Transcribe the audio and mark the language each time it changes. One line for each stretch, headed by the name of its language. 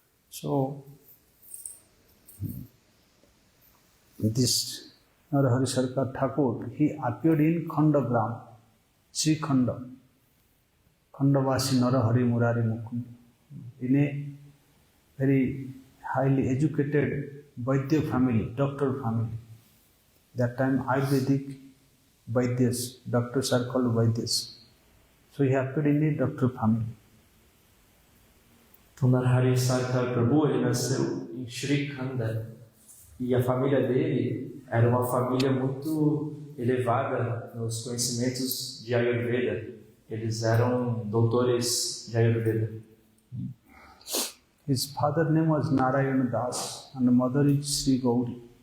English: So, this Narahari Sarkar Thakur, he appeared in Khandagram, Sri Khanda, Khandavasi Narahari Murari Mukund, in a very highly educated Vaidya family, doctor family. That time Ayurvedic Vaidyas, doctors are called Vaidyas. So he appeared in a doctor family.
Portuguese: Então Narahari Sarkar Prabhu, ele nasceu em Sri Khanda e a família dele era uma família muito elevada nos conhecimentos de Ayurveda. Eles eram doutores de Ayurveda.
English: His father name was Narayana Das and the mother is Sri Gauri.